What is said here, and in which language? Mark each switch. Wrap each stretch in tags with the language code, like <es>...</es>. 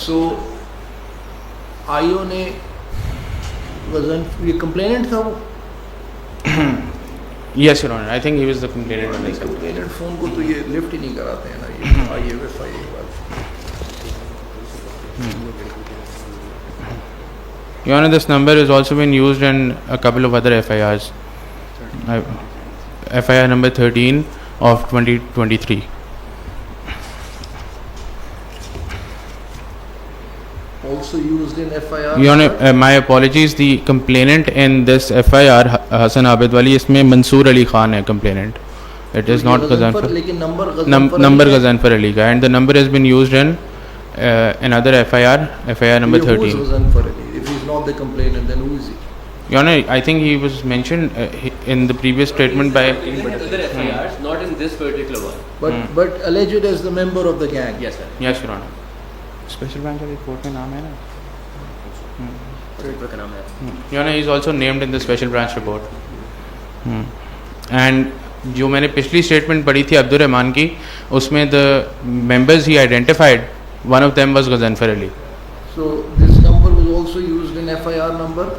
<ur>سو آئیو نے یہ کمپلیننٹ تھا وہ.</ur> <en>Yes, Your Honor, I think he was the complainant on this.</en> <ur>Complainant phone کو تو یہ لفٹ ہی نہیں کراتے ہیں نا, یہ آئی اے ایف آئی اے بات.</ur> <en>Your Honor, this number has also been used in a couple of other FIRs. FIR number 13 of 2023. Also used in FIR. Your Honor, my apologies. The complainant in this FIR, Hassan Abid Wali,</en> <ur>اس میں منصور علی خان ہے</ur> <en>complainant. It is not Ghazanfar.</en> <ur>لیکن number</ur> <en>Number Ghazanfar Ali کا, and the number has been used in another FIR number 13. Who is Ghazanfar Ali? If he is not the complainant, then who is he? Your Honor, I think he was mentioned in the previous statement by. In other FIRs, not in this particular one. But alleged as the member of the gang. Yes, sir. Yes, Your Honor. Special branch of the court</en> <ur>میں نام ہے نا.</ur> <en>Your Honor, he is also named in the special branch report.</en> <ur>And جو میں نے پچھلی statement پڑھی تھی عبد الرحمان کی, اس میں</ur> <en>the members he identified, one of them was Ghazanfar Ali. So this number was also used in FIR number</en>